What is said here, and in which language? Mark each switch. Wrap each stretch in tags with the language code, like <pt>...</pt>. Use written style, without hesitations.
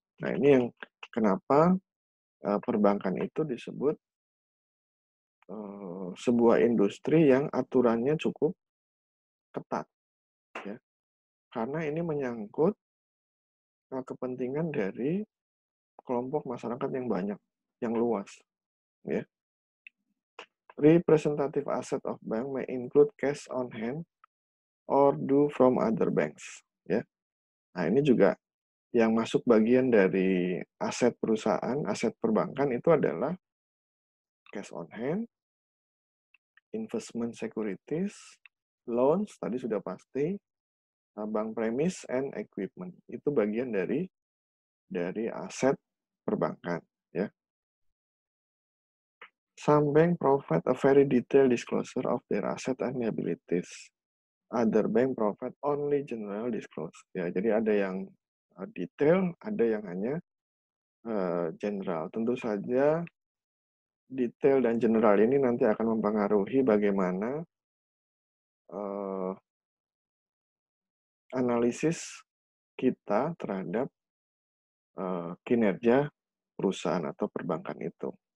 <id>Nah, ini yang kenapa perbankan itu disebut sebuah industri yang aturannya cukup ketat, ya. Karena ini menyangkut kepentingan dari kelompok masyarakat yang banyak, yang luas, ya.</id> <en>Representative asset of bank may include cash on hand or due from other banks, ya.</en> <id>Nah, ini juga yang masuk bagian dari aset perusahaan, aset perbankan itu adalah</id> <en>cash on hand, investment securities, loans,</en> <id>tadi sudah pasti,</id> <en>bank premise, and equipment.</en> <id>Itu bagian dari aset perbankan. Ya.</id> <en>Some bank provide a very detailed disclosure of their asset and liabilities. Other bank provide only general disclosure.</en> <id>Ya, jadi ada yang detail, ada yang hanya general. Tentu saja detail dan general ini nanti akan mempengaruhi bagaimana analisis kita terhadap kinerja perusahaan atau perbankan itu.</id>